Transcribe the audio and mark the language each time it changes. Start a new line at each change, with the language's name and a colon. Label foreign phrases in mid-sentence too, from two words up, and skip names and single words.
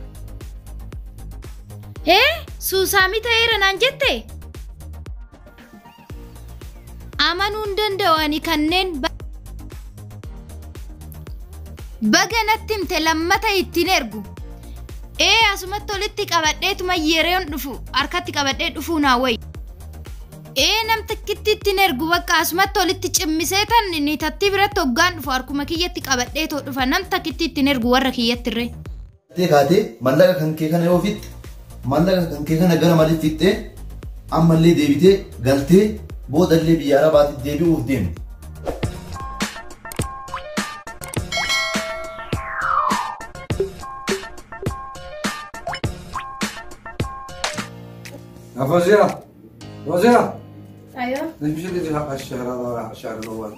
Oromo: suusaami ta'eera naan jette amanuu hin danda'ani kanneen baga natti himte lammata ittiin ergu asumatti walitti qabadheetuma yeroon dhufu harkatti qabadhee dhufuu naa wayi namtikkitti ittiin ergu bakka asumatti walitti cimmisee tan niitattii biratti hoggaan dhufu harkuma kiyyatti qabadhee too dhufa namtakkitti ittiin ergu warra kiyyatti irree. Kaatee mallaqa kan kee kana yoo fitte mallaqa kan kee kana gara malee fixxee ammallee deebitee galtee boodallee biyya arabaatti deebi'uuf deemte.
Arabic: فوزية فوزية ايوه ليش مش اللي تجي حق الشهر هذا ولا حق الشهر الاول؟